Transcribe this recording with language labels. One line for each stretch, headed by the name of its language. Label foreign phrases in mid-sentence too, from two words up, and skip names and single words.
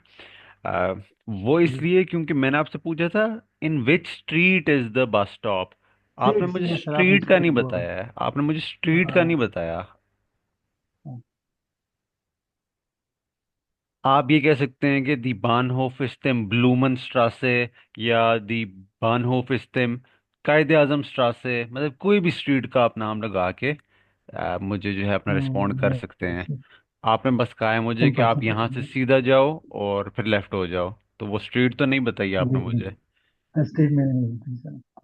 Hindi: आ, वो जी इसलिए क्योंकि मैंने आपसे पूछा था
English: in which street is the bus stop.
Hindi: आपने ठीक मुझे है सर आपने स्ट्रीट का स्ट्रेट नहीं बोला। बताया है, आपने मुझे स्ट्रीट का नहीं हाँ बताया। हाँ आप ये कह सकते हैं कि
German: die Bahnhof ist dem Blumen
Hindi: या
German: die Bahnhof ist dem कायदे आजम Straße,
Hindi: मतलब कोई भी स्ट्रीट का आप नाम लगा के मुझे जो है अपना रिस्पॉन्ड कर सकते हैं। आपने बस कहा है मुझे कि सिंपल आप यहाँ से सिंपल सीधा जाओ और फिर लेफ्ट हो जाओ, तो वो स्ट्रीट तो नहीं बताई आपने जी जी मुझे। स्ट्रीट में नहीं होती सर।